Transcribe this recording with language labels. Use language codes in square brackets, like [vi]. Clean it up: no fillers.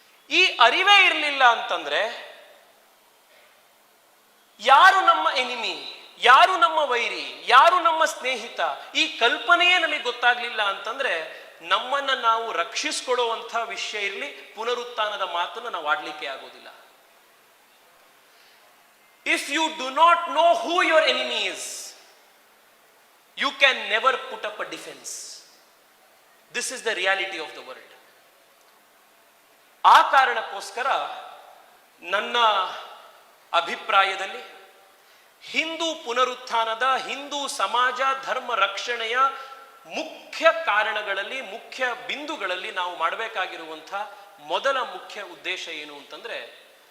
[kn] ಈ ಅರಿವೇ ಇರಲಿಲ್ಲ ಅಂತಂದ್ರೆ ಯಾರು ನಮ್ಮ ಎನಿಮಿ, ಯಾರು ನಮ್ಮ ವೈರಿ, ಯಾರು ನಮ್ಮ ಸ್ನೇಹಿತ, ಈ ಕಲ್ಪನೆಯೇ ನಮಗೆ ಗೊತ್ತಾಗ್ಲಿಲ್ಲ ಅಂತಂದ್ರೆ ನಮ್ಮನ್ನ ನಾವು ರಕ್ಷಿಸಿಕೊಳ್ಳುವಂಥ ವಿಷಯ ಇರಲಿ, ಪುನರುತ್ಥಾನದ ಮಾತನ್ನು ನಾವು ಆಡ್ಲಿಕ್ಕೆ ಆಗೋದಿಲ್ಲ. [en] If you do not know who your enemy is, you can never put up a defense. This is the reality of the world. [kn] ಆ ಕಾರಣಕ್ಕೋಸ್ಕರ ನನ್ನ ಅಭಿಪ್ರಾಯದಲ್ಲಿ ಹಿಂದೂ ಪುನರುತ್ಥಾನದ, ಹಿಂದೂ ಸಮಾಜ ಧರ್ಮ ರಕ್ಷಣೆಯ ಮುಖ್ಯ ಕಾರಣಗಳಲ್ಲಿ, ಮುಖ್ಯ ಬಿಂದುಗಳಲ್ಲಿ ನಾವು ಮಾಡಬೇಕಾಗಿರುವಂಥ ಮೊದಲ ಮುಖ್ಯ ಉದ್ದೇಶ ಏನು ಅಂತಂದ್ರೆ,